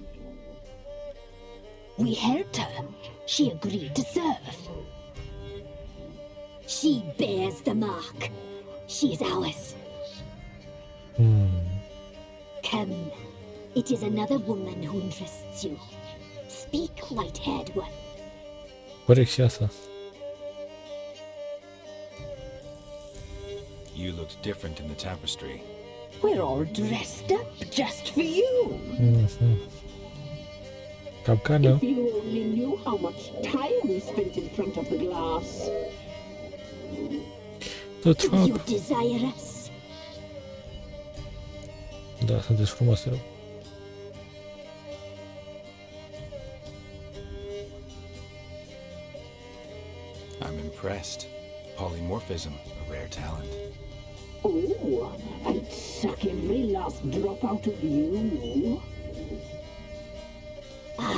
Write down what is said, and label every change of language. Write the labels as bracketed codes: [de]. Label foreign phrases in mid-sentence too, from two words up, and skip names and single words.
[en] We helped her. She agreed to serve. She bears the mark. She is ours. Come. It is another woman who interests you. Speak, white-haired one. [ro] Corect și asta. [en] You looked different in the tapestry. We're all dressed up just for you. [ro] Capcană. [en] If you only knew how much time we spent in front of the glass. The Do trap. you desire us? [ro] Da, sunteți frumoase rău. [en] I'm impressed. Polymorphism, a rare talent. Oh, I'd suck every last drop out of you.